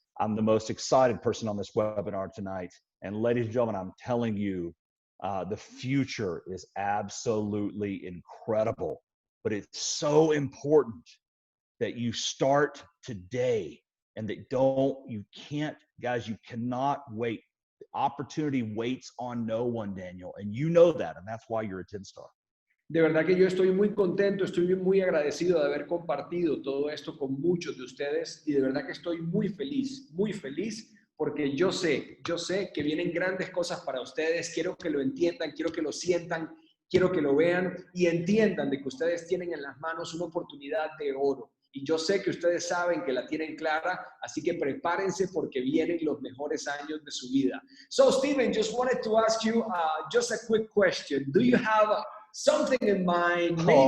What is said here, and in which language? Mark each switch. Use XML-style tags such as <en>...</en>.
<en>I'm the most excited person on this webinar tonight. And ladies and gentlemen, I'm telling you, the future is absolutely incredible, but it's so important that you start today and that guys, you cannot wait. The opportunity waits on no one, Daniel, and you know that, and that's why you're a 10-star.</en> <es>De verdad que yo estoy muy contento, estoy muy agradecido de haber compartido todo esto con muchos de ustedes y de verdad que estoy muy feliz porque yo sé que vienen grandes cosas para ustedes, quiero que lo entiendan, quiero que lo sientan, quiero que lo vean y entiendan de que ustedes tienen en las manos una oportunidad de oro. Y yo sé que ustedes saben que la tienen clara, así que prepárense porque vienen los mejores años de su vida.</es> <en>So, Stephen, just wanted to ask you just a quick question. Do you have something in mind?</en>